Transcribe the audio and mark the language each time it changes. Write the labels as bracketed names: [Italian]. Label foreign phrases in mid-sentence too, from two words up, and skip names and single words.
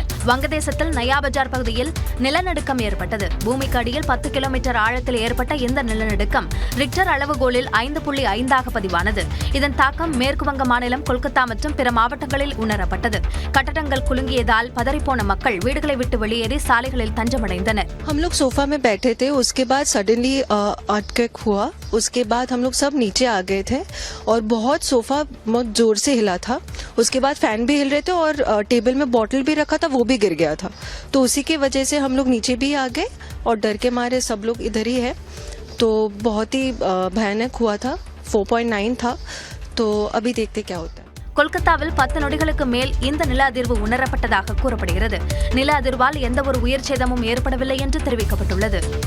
[Tamil] வங்கதேசத்தில் நயா பஜார் பகுதியில் நிலநடுக்கம் ஏற்பட்டது. பூமிக்கு அடியில் 10 கிலோமீட்டர் ஆழத்தில் ஏற்பட்ட இந்த நிலநடுக்கம் ரிக்டர் அளவுகோலில் 5.5 பதிவானது. இதன் தாக்கம் மேற்கு வங்க மாநிலம் கொல்கத்தா மற்றும் பிற மாவட்டங்களில் உணரப்பட்டது. கட்டடங்கள் குலுங்கியதால் பதறிப்போன மக்கள் வீடுகளை விட்டு வெளியேறி சாலைகளில் தஞ்சமடைந்தனர். [Hindi] हम लोग सोफा में बैठे थे, उसके बाद [English] suddenly earthquake [Hindi] हुआ. उसके बाद हम लोग सब नीचे आ गए थे और बहुत सोफा बहुत जोर से हिला था. उसके बाद फैन भी हिल रहे थे और टेबल में बॉटल भी रखा था, वो भी गिर गया था. तो उसी की वजह से हम लोग नीचे भी आ गए और डर के मारे सब लोग इधर ही है. तो बहुत ही भयानक हुआ था. 4.9 था. तो अभी देखते क्या होता है. [Tamil] கொல்கத்தாவில் 10 நொடிகளுக்கு மேல் இந்த நில அதிர்வு உணரப்பட்டதாக கூறப்படுகிறது. நில அதிர்வால் எந்த ஒரு உயிர் சேதமும் ஏற்படவில்லை என்று தெரிவிக்கப்பட்டுள்ளது.